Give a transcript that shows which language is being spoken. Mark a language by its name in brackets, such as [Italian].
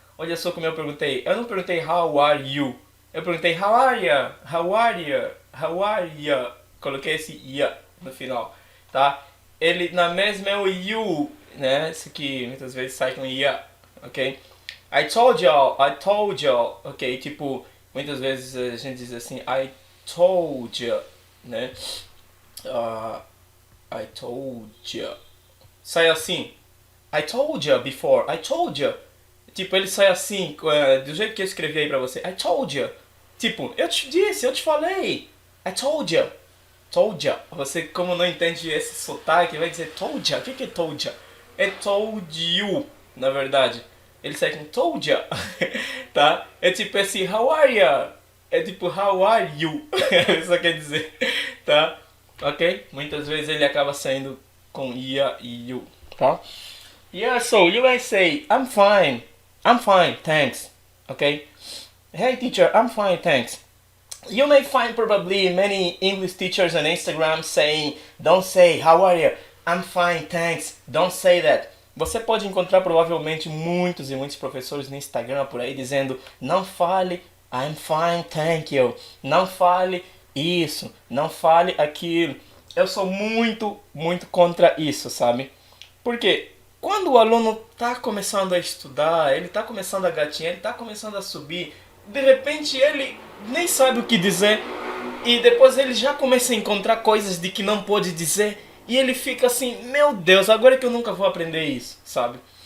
[Portuguese] Olha só como eu não perguntei [English] how are you, [Portuguese] eu perguntei [English] how are you, how are you, how are you, [Portuguese] coloquei esse ya no final, tá? Ele na mesma é o you, né? Isso que muitas vezes sai com ya, ok? [English] I told y'all, ok? [Portuguese] Tipo, muitas vezes a gente diz assim, [English] I told you, [Portuguese] né? [English] Uh, I told you. [Portuguese] Sai assim, [English] I told you before, I told you. [Portuguese] Tipo, ele sai assim, do jeito que eu escrevi aí pra você, [English] I told you. [Portuguese] Tipo, eu te disse, eu te falei, [English] I told you. Told ya. [Portuguese] Você, como não entende esse sotaque, vai dizer [English] told ya. [Portuguese] O que é told ya? É [English] told you, [Portuguese] na verdade. Ele sai com [English] told ya. [Portuguese] Tá? É tipo esse [English] how are ya? [Portuguese] É tipo [English] how are you? [Portuguese] Isso quer dizer. Tá? Ok? Muitas vezes ele acaba saindo com ya e you. Tá? [English] Yeah, so you may say, I'm fine. I'm fine, thanks. Okay? Hey teacher, I'm fine, thanks. You may find probably many English teachers on Instagram saying, don't say, how are you? I'm fine, thanks. Don't say that. [Portuguese] Você pode encontrar provavelmente muitos e muitos professores no Instagram por aí dizendo, não fale, [English] I'm fine, thank you. [Portuguese] Não fale isso, não fale aquilo. Eu sou muito contra isso, sabe? Porque quando o aluno está começando a estudar, ele está começando a gatinhar, ele está começando a subir, de repente ele nem sabe o que dizer e depois ele já começa a encontrar coisas de que não pode dizer e ele fica assim, meu Deus, agora é que eu nunca vou aprender isso, sabe?